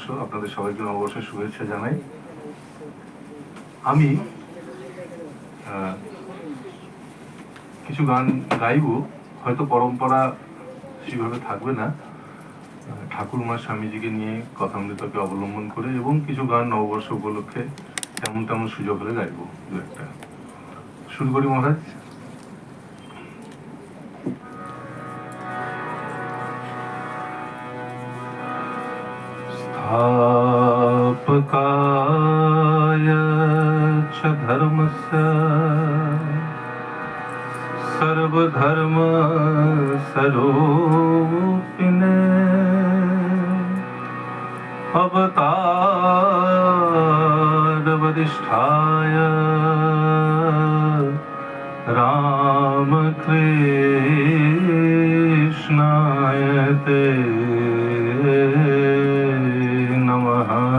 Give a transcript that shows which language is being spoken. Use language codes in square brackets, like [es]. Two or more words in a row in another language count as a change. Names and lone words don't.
[bn] আপনাদের সবাইকে নববর্ষের শুভেচ্ছা জানাই। আমি কিছু গান গাইব, হয়তো পরম্পরা সেভাবে থাকবে না, ঠাকুরমা স্বামীজিকে নিয়ে কথামৃতকে অবলম্বন করে, এবং কিছু গান নববর্ষ উপলক্ষে তেমন তেমন সুযোগ হলে গাইব দু একটা। শুরু করি মহারাজ। [sa] स्थापकाय च धर्मस्य सर्वधर्मस्वरूपिणे अवतारवरिष्ठाय रामकृष्णाय ते नमः।